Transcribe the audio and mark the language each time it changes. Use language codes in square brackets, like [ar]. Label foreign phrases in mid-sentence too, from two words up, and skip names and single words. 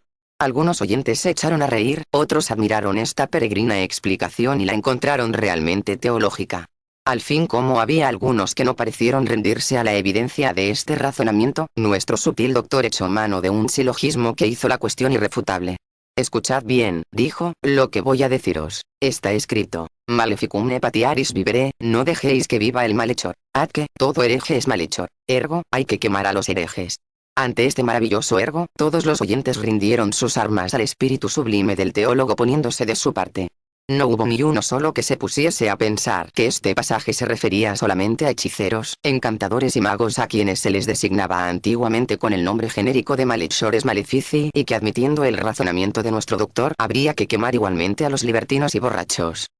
[es] Algunos oyentes se echaron a reír, otros admiraron esta peregrina explicación y la encontraron realmente teológica. Al fin, como había algunos que no parecieron rendirse a la evidencia de este razonamiento, nuestro sutil doctor echó mano de un silogismo que hizo la cuestión irrefutable. Escuchad bien, dijo, lo que voy a deciros. Está escrito: [la] Maleficum ne patiaris vivere, [es] no dejéis que viva el malhechor. Ad que, todo hereje es malhechor. Ergo, hay que quemar a los herejes. Ante este maravilloso ergo, todos los oyentes rindieron sus armas al espíritu sublime del teólogo, poniéndose de su parte. No hubo ni uno solo que se pusiese a pensar que este pasaje se refería solamente a hechiceros, encantadores y magos, a quienes se les designaba antiguamente con el nombre genérico de malhechores malefici, y que, admitiendo el razonamiento de nuestro doctor, habría que quemar igualmente a los libertinos y borrachos.